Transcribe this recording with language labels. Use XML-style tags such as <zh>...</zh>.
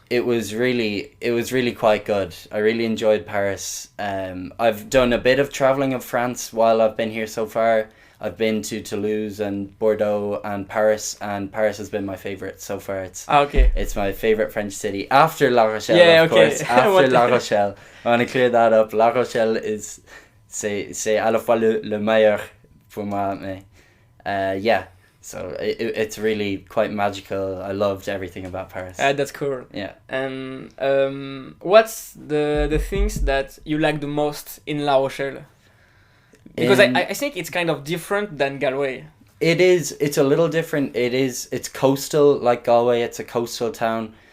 <en>It was really quite good. I really enjoyed Paris. I've done a bit of traveling of France while I've been here so far. I've been to Toulouse and Bordeaux and Paris has been my favorite so far. It's my favorite French city after La Rochelle, of course. After La Rochelle, I want to clear that up.</en> <fr>La Rochelle c'est à la fois le meilleur pour moi, mais</fr> <en>so it's really quite magical. I loved everything about Paris. That's cool. Yeah. And what's the things that you like the most in La Rochelle? Because I think it's kind of different than Galway. It is. It's a little different. It's coastal like Galway. It's a coastal town.</en>